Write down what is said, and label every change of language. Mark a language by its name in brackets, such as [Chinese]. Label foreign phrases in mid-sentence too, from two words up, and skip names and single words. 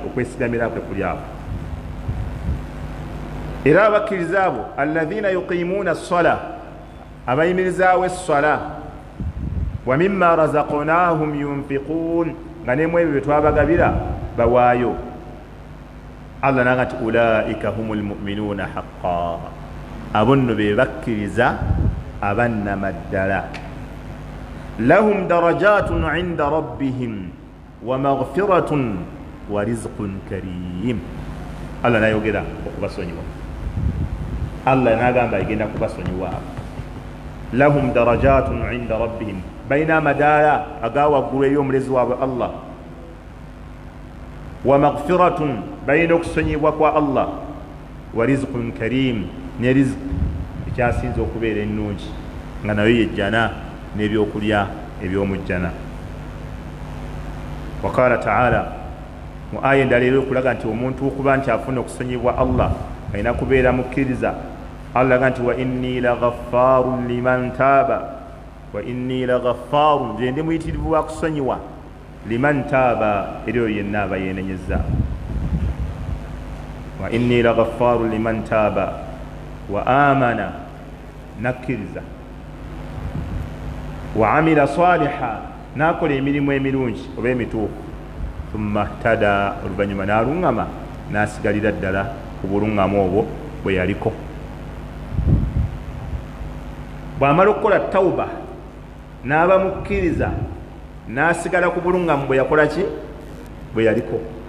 [Ganda] Okwesigamira kwe kuli awo. Era abakkiriza abo [Arabic] الذين يقيمون الصلاة, [Ganda] abayimirizaawo essala, [Arabic] ومما رزقناهم ينفقون, [Ganda] nga n'emu ebyo bye twabagabira bawaayo. Allah naga nti [Arabic] أولئك هم المؤمنون حقا, [Ganda] abo nno be bakkiriza abannamaddala. [Arabic] لهم درجات عند ربهم ومغفرة ورزق كريم. [Ganda] Allah nayogera okubasonyiwa, Allah nagamba agenda kubasonyiwa. [Arabic] لهم درجات عند ربهم, [Ganda] bayina amadaala agawaggulu eri omulezi waabwe Allah. [Arabic] ومغفرة, [Ganda] bayina okusonyibwa kwa Allah. [Arabic] ورزق كريم, [Ganda] ne rizq ekyasinza okubeera ennungi, nga nayo yejjana n'ebyokulya ebyomujjana. [Arabic] وقال تعالى, [Ganda] mu aya endala era okulaga nti omuntu okuba nti afuna okusonyibwa Allah alina kubeera mukkiriza. Allah aga nti [Arabic] وإني لغفار لمن تاب, وإني لغفار, [Ganda] nze ndi muyitirivu wa kusonyiwa, [Arabic] لمن تاب, [Ganda] eri oyo yenna aba yeenenyezza. [Arabic] وإني لغفار لمن تاب وآمن, [Ganda] nakkiriza, [Arabic] وعمل صالحا, [Ganda] nakola emirimu emirungi oba emituufu, [Arabic] ثم اهتدى [Ganda] oluvannyuma n'aluŋŋama n'asigalira ddala ku buluŋŋamu obwo bwe yaliko. bw'amala okukola tawuba n'aba mukkiriza n'asigala ku buluŋŋamu bwe yakola ki bwe yaliko.